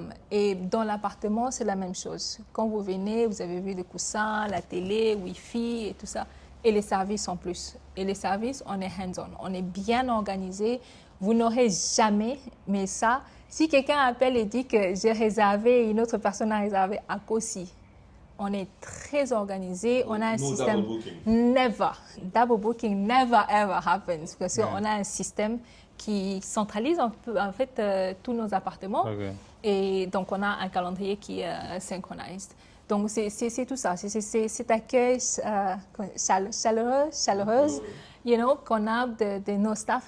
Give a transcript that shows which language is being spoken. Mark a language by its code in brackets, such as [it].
[fr] Et dans l'appartement, c'est la même chose. Quand vous venez, vous avez vu les coussins, la télé, Wi-Fi et tout ça, et les services en plus. Et les services, on est hands-on, on est bien organisé. Vous n'aurez jamais, mais ça, si quelqu'un appelle et dit que j'ai réservé, une autre personne a réservé à Kossi, on est très organisé, on a un système. [en] Never. Double booking never ever happens. [fr] Parce qu'on a un système qui centralise en fait tous nos appartements. Okay. Et donc, on a un calendrier qui est synchronisé. Donc, c'est tout ça. C'est cet accueil chaleureuse qu'on a de nos staffs.